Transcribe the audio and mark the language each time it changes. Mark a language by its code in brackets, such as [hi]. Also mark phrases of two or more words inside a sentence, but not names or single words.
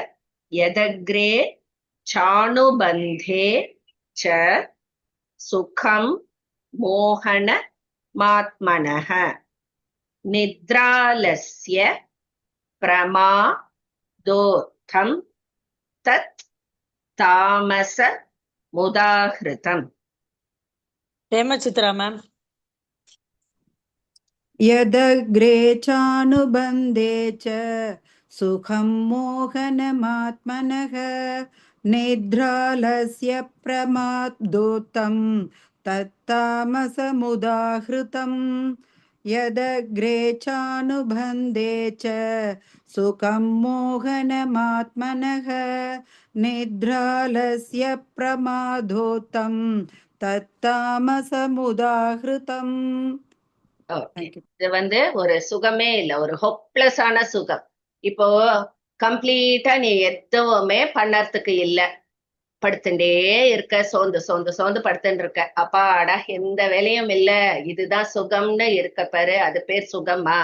[sa] यदग्रे चानुबन्धे च सुखं मोहन मात्मनः निद्रालस्य प्रमादोत्थं तत् तामस मुदाहृतम्. [ta] ஹேமசித்ரா மேம். [sa] यदग्रे चानुबन्धे च सुखं मोहनमात्मनः निद्रालस्य प्रमादोत्तं तत्तामसमुदाहृतं यदग्रे चानुबन्धे च सुखं मोहनमात्मनः निद्रालस्य प्रमादोत्तं तत्तामसमुदाहृतम्. [ta] இது ஒரு சுகமே இல்ல, ஒரு ஹோப்லெஸ்ஸான சுகம். இப்போ கம்ப்ளீட்டா நீ எதுவுமே பண்ணறதுக்கு இல்ல, படுத்துட்டே இருக்க, சோர்ந்து படுத்துட்டு இருக்க, அப்பாடா எந்த வேலையும் இல்ல, இதுதான் சுகம்னு இருக்க பாரு, அது பேர் சுகமா?